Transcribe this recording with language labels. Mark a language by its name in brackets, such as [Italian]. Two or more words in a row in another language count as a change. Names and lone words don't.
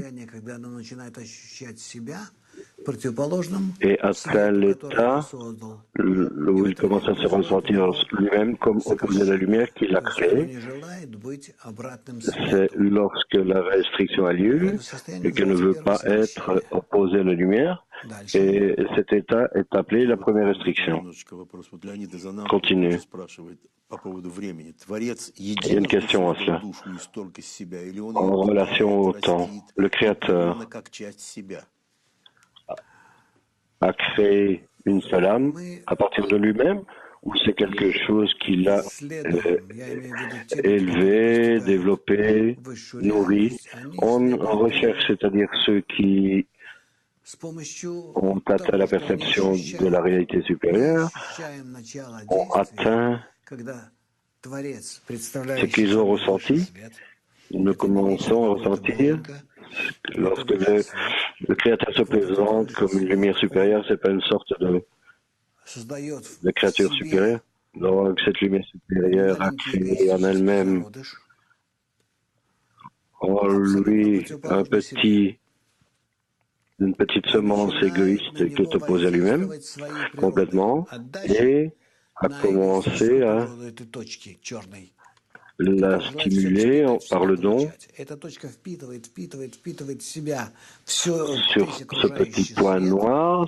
[Russian] состояние, когда оно начинает ощущать себя противоположным [French] et atteint [Russian] свету, который [French] l'état [Russian] он создал. [French] où il commence à se ressentir lui-même comme opposé à la lumière qu'il a [Russian] Он [French] créée. [Russian] не желает быть обратным [French] C'est [Russian] свету. [French] lorsque la restriction a lieu et qu'elle ne veut pas être opposée à la lumière. [Russian] Дальше. [French] Et cet état est appelé la première restriction. [Russian] Немножечко вопрос. Вот Леонид из Анапы [French] Continue. [Russian] спрашивает по поводу времени. Творец [French] Il y a une question à cela. [Russian] душу из только из себя, или он [French] En [Russian] ее [French] relation au [Russian] питает, [French] temps, [Russian] растит, [French] le Créateur [Russian] именно как часть себя. [French] a créé une seule âme à partir de lui-même ou c'est quelque chose qu'il a [Russian] Следуем, я имею в виду те люди, [French] élevé, [Russian] которые [French] développé, [Russian] высшую [French] nourri. [Russian] реальность, они [French] On [Russian] следуют [French] recherche, c'est-à-dire ceux qui [Russian] с помощью [French] ont [Russian] того, [French] atteint la [Russian] что они [French] perception [Russian] ощущают. [French] de la réalité [Russian] Мы [French] supérieure, [Russian] ощущаем начало [French] ont [Russian] действия, [French] atteint [Russian] когда Творец, [French] ce [Russian] представляющий [French] qu'ils ont [Russian] собой высший [French] ressenti, [Russian] свет, [French] nous commençons à ressentir lorsque le Créateur se présente comme une lumière supérieure, c'est pas une sorte de créature supérieure. Donc cette lumière supérieure a créé en elle-même, en lui, une petite semence égoïste qui est opposée à lui-même complètement et a commencé à la stimuler par le don sur ce petit point noir.